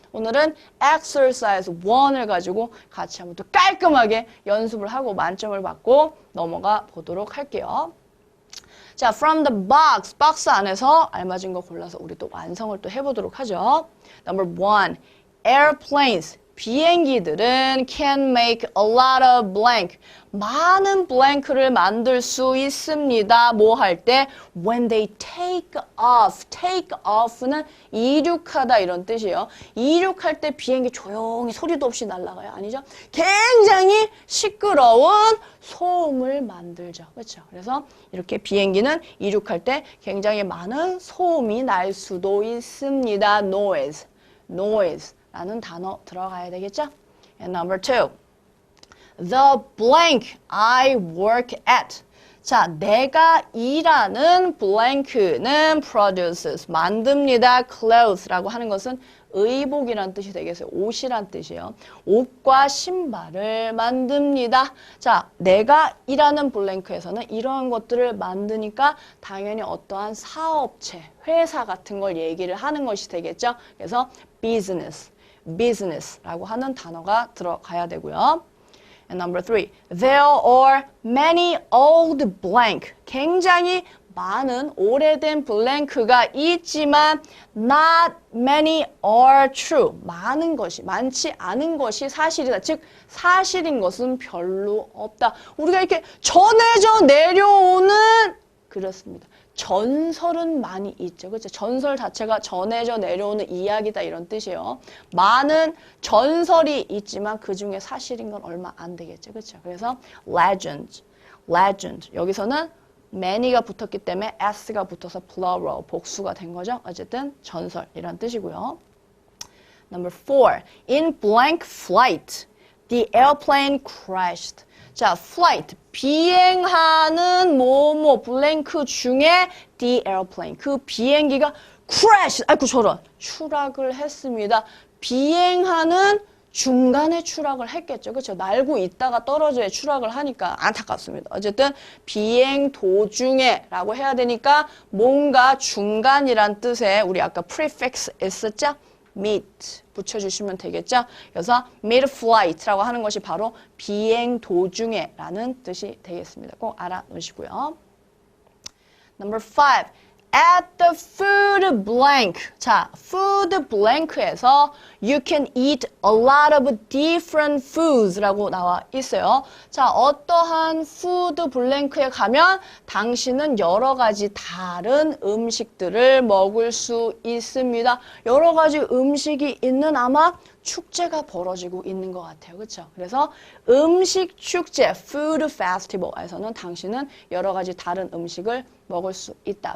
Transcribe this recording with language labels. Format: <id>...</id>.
<ko>오늘은 exercise 1을 가지고 같이 한번 또 깔끔하게 연습을 하고 만점을 받고 넘어가 보도록 할게요. 자,</ko> <en>from the box,</en> <ko>박스 안에서 알맞은 거 골라서 우리 또 완성을 또 해보도록 하죠.</ko> <en>Number 1, airplanes.</en> <ko>비행기들은</ko> <en>can make a lot of blank.</en> <ko>많은 blank를 만들 수 있습니다. 뭐 할 때?</ko> <en>When they take off.</en> <ko>take off는 이륙하다 이런 뜻이에요. 이륙할 때 비행기 조용히 소리도 없이 날아가요. 아니죠? 굉장히 시끄러운 소음을 만들죠. 그렇죠? 그래서 이렇게 비행기는 이륙할 때 굉장히 많은 소음이 날 수도 있습니다.</ko> <en>noise.</en> <ko>라는 단어 들어가야 되겠죠?</ko> <en>And number 2. The blank I work at.</en> <ko>자, 내가 일하는 blank는 produces, 만듭니다. clothes라고 하는 것은 의복이란 뜻이 되겠어요. 옷이란 뜻이에요. 옷과 신발을 만듭니다. 자, 내가 일하는 blank에서는 이러한 것들을 만드니까 당연히 어떠한 사업체, 회사 같은 걸 얘기를 하는 것이 되겠죠. 그래서 business라고 하는 단어가 들어가야 되고요.</ko> <en>And number 3, there are many old blank.</en> <ko>굉장히 많은 오래된 blank가 있지만</ko> <en>not many are true.</en> <ko>많지 않은 것이 사실이다. 즉 사실인 것은 별로 없다. 우리가 이렇게 전해져 내려오는 그렇습니다. 전설은 많이 있죠. 그렇죠? 전설 자체가 전해져 내려오는 이야기다 이런 뜻이에요. 많은 전설이 있지만 그 중에 사실인 건 얼마 안 되겠죠. 그렇죠? 그래서 legend. 여기서는 many가 붙었기 때문에 s가 붙어서 plural, 복수가 된 거죠. 어쨌든 전설 이런 뜻이고요.</ko> <en>Number 4. In blank flight, the airplane crashed.</en> <ko>자, flight, 비행하는 뭐뭐 블랭크 중에</ko> <en>the airplane,</en> <ko>그 비행기가 crash, 아이고 저런, 추락을 했습니다. 비행하는 중간에 추락을 했겠죠. 그렇죠? 날고 있다가 떨어져야 추락을 하니까 안타깝습니다. 어쨌든 비행 도중에 라고 해야 되니까 뭔가 중간이란 뜻의 우리 아까 prefix 있었죠? mid 붙여주시면 되겠죠. 그래서 mid-flight라고 하는 것이 바로 비행 도중에 라는 뜻이 되겠습니다. 꼭 알아놓으시고요.</ko> <en>Number 5. At the food blank. 자, food blank에서 you can eat a lot of different foods</en> <ko>라고 나와 있어요. 자, 어떠한 food blank에 가면 당신은 여러 가지 다른 음식들을 먹을 수 있습니다. 여러 가지 음식이 있는 아마 축제가 벌어지고 있는 것 같아요. 그렇죠? 그래서 음식 축제, food festival에서는 당신은 여러 가지 다른 음식을 먹을 수 있다.</ko>